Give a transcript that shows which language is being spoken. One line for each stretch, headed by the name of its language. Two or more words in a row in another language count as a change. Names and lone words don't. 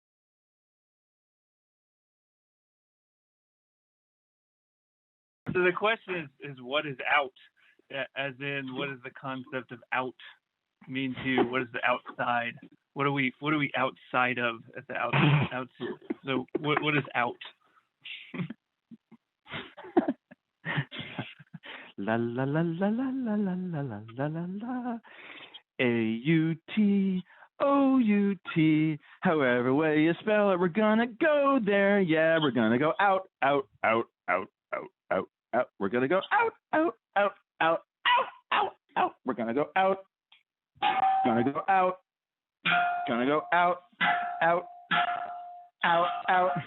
English: So the question is what is out? As in, what does the concept of out mean to you? What is the outside? What are we outside of at the outside? So what is out? La la la la la la la la la la la. A-U-T-O-U-T. However way you spell it, we're gonna go there. Yeah, we're gonna go out, out, out, out, out, out, out. We're gonna go out, out, out, out, out, out, out. We're gonna go out. Gonna go out. Gonna go out, out, out, out.